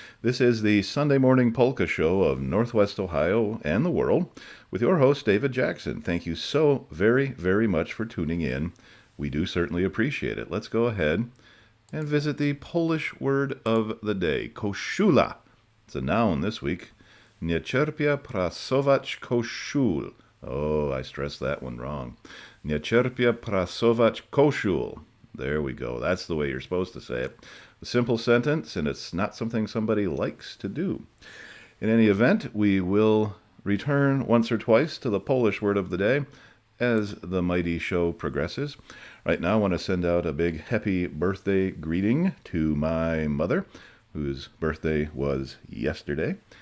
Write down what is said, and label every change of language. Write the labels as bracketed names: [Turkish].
[English] This is the Sunday Morning Polka Show of Northwest Ohio and the world with your host, David Jackson. Thank you so very, very much for tuning in. We do certainly appreciate it. Let's go ahead and visit the Polish word of the day, koszula. It's a noun this week. [Polish] Nie cierpię prasować koszul. [English] Oh, I stressed that one wrong. [Polish] Nie cierpię prasować koszul. [English] There we go. That's the way you're supposed to say it. A simple sentence, and it's not something somebody likes to do. In any event, we will return once or twice to the Polish word of the day as the mighty show progresses. Right now, I want to send out a big happy birthday greeting to my mother, whose birthday was yesterday.